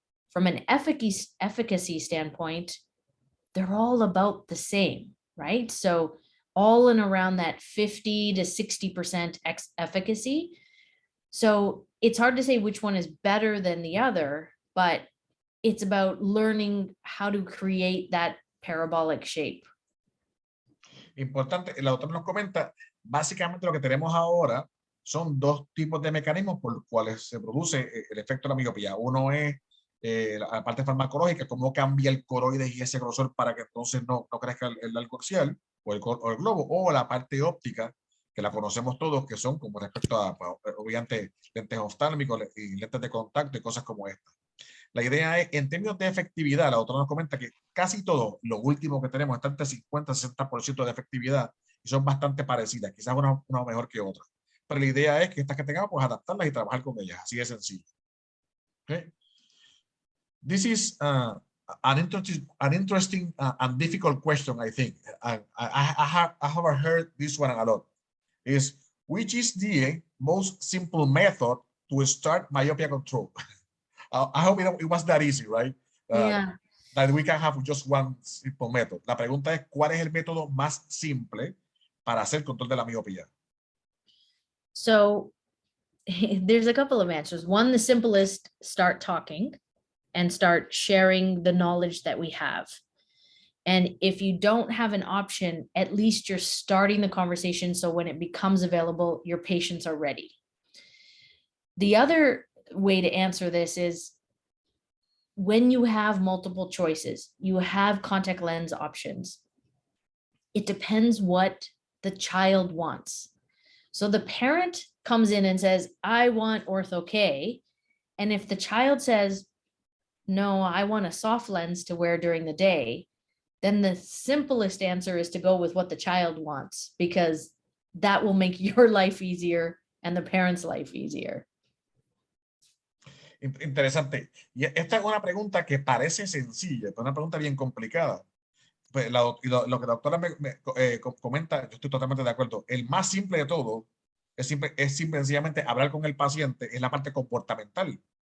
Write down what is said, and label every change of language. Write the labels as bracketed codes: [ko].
[en] From an efficacy standpoint, they're all about the same, right? So all in around that 50 to 60% efficacy. So it's hard to say which one is better than the other, but it's about learning how to create that parabolic shape. [es] Importante, el autor nos comenta, básicamente lo que tenemos ahora son 2 tipos de mecanismos por los cuales se produce el efecto de la miopía. Uno es la parte farmacológica, cómo cambia el coroide y ese grosor para que entonces no crezca el arco axial o el globo, o la parte óptica, que la conocemos todos, que son como respecto a, obviamente, lentes oftálmicos y lentes de contacto y cosas como esta. La idea es, en términos de efectividad, la autora nos comenta que casi todo, lo último que tenemos, está entre 50-60% de efectividad y son bastante parecidas, quizás una mejor que otra. Pero la idea es que estas que tengamos, pues adaptarlas y trabajar con ellas, así de sencillo. [en] Okay. This is an interesting and difficult question, I think. I have heard this one a lot. Is which is the most simple method to start myopia control? I hope it was that easy, right? Yeah. That we can have just one simple method. [es] La pregunta es, ¿cuál es el método más simple para hacer control de la miopía? [en] So there's a couple of answers. One, the simplest, start talking and start sharing the knowledge that we have. And if you don't have an option, at least you're starting the conversation, so when it becomes available, your patients are ready. The other way to answer this is, when you have multiple choices, you have contact lens options. It depends what the child wants. So the parent comes in and says, I want ortho-k. And if the child says, no, I want a soft lens to wear during the day, then the simplest answer is to go with what the child wants, because that will make your life easier and the parent's life easier. [es] Interesante. Y esta es una pregunta que parece sencilla, pero una pregunta bien complicada. Pues lo que la doctora me comenta, yo estoy totalmente de acuerdo. El más simple de todo es simplemente hablar con el paciente, es la parte comportamental.